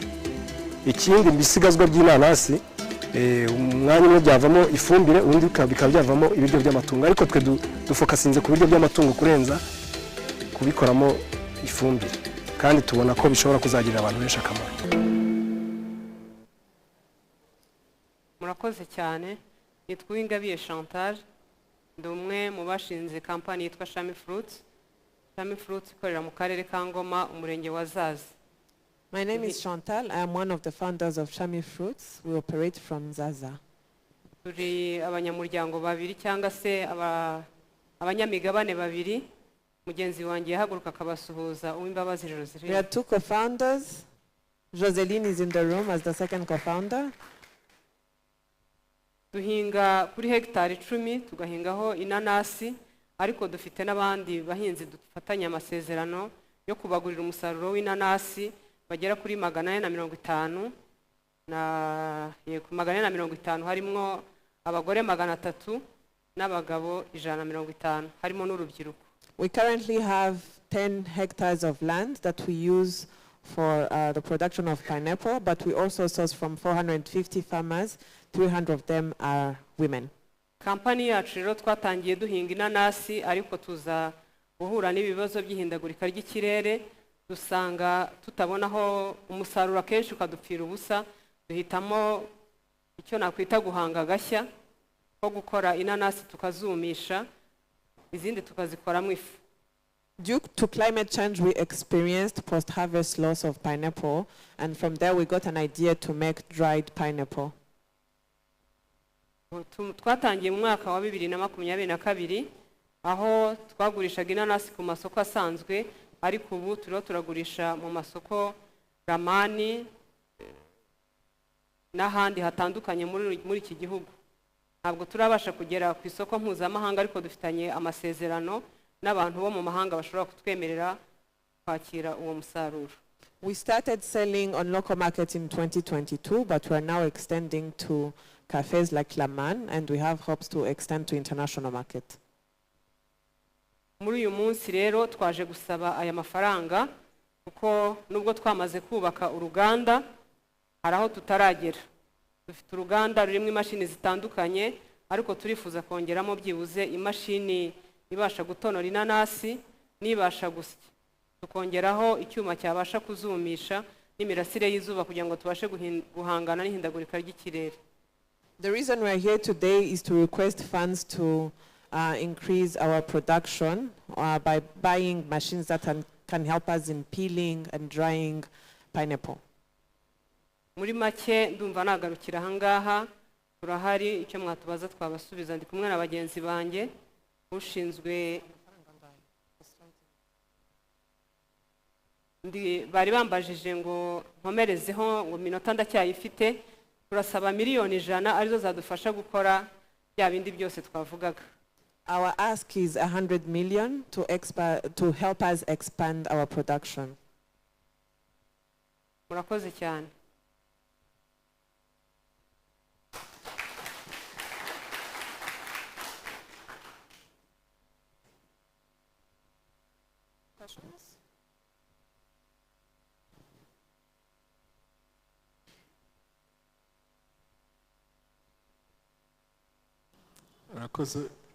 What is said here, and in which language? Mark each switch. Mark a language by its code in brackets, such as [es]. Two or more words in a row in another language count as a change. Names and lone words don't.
[rw] Ikindi bisigazwa by'inanasi umwanya umwe byavamo ifumbire ubundi bikaba byavamo ibiryo by'amatungo ariko twe dufokasinze ku biryo by'amatungo kurenza kubikoramo ifumbire kandi tubona ko bishobora kuzagirira abantu benshi akamaro. Murakoze cyane. Nitwa Uwingabiye Chantal, ndi umwe mu bashinze kampani yitwa Shami Fruits. Shami Fruits ikorera mu karere ka Ngoma, umurenge wa Zaza. [en] My name is Chantal. I am one of the founders of Shami Fruits. We operate from Zaza. [rw] Turi abanyamuryango babiri cyangwa se abanyamigabane babiri. Mugenzi wanjye yahaguruka akabasuhuza Uwimbabazi Joseline. [en] We are two co-founders. Joseline is in the room as the second co-founder. [rw] Duhinga kuri hectare 10 tugahingaho inanasi ariko dufite n'abandi bahinzi dufatanya amasezerano yo kubagurira umusaruro w'inanasi bagera kuri 450 na ku 450 harimo abagore 300 n'abagabo 150 harimo n'urubyiruko. [en] We currently have 10 hectares of land that we use for the production of pineapple, but we also source from 450 farmers. 300 of them are women. [rw] Kampani yacu rero twatangiye duhinga inanasi ariko tuza guhura n'ibibazo by'ihindagurika ry'ikirere dusanga tutabonaho umusaruro kenshi ukadupfira ubusa duhitamo icyo nakwita guhanga gashya ko gukora inanasi tukazumisha izindi tukazikoramo ifu. [en] Due to climate change, we experienced post-harvest loss of pineapple, and from there we got an idea to make dried pineapple. [rw] Twatangiye mu mwaka wa 2022 aho twagurishaga inanasi ku masoko asanzwe ariko ubu turagurisha mu masoko Ramani n'ahandi hatandukanye muri iki gihugu. Ntabwo turabasha kugera ku isoko mpuzamahanga ariko dufitanye amasezerano n'abantu bo mu mahanga bashobora kutwemerera kwakira uwo musaruro. [en] We started selling on local markets in 2022, but we are now extending to cafes like Laman, and we have hopes to extend to international market. [rw] muri uyu munsi rero twaje gusaba aya mafaranga kuko nubwo twamaze kubaka uruganda hari aho tutaragera. Dufite uruganda rurimo imashini zitandukanye ariko turifuza kongeramo byibuze imashini ibasha gutonora inanasi nibasha gusya, tukongeraho icyuma cyabasha kuzumisha n'imirasire y'izuba kugira ngo tubashe guhangana n'ihindagurika ry'ikirere. [en] The reason we are here today is to request funds to increase our production by buying machines that can help us in peeling and drying pineapple. [rw] Muri make ndumva nagarukira ahangaha, turahari icyo mwatubaza twabasubiza. Ndi kumwe na bagenzi banjye ushinzwe bari bambajije ngo nkomerezeho ngo minota ndacyayifite. Turasaba miliyoni 100 arizo zadufasha gukora bya bindi byose twavugaga. [en] Our ask is 100 million to help us expand our production. [rw] Murakoze cyane. [en] Questions? [rw] Murakoze.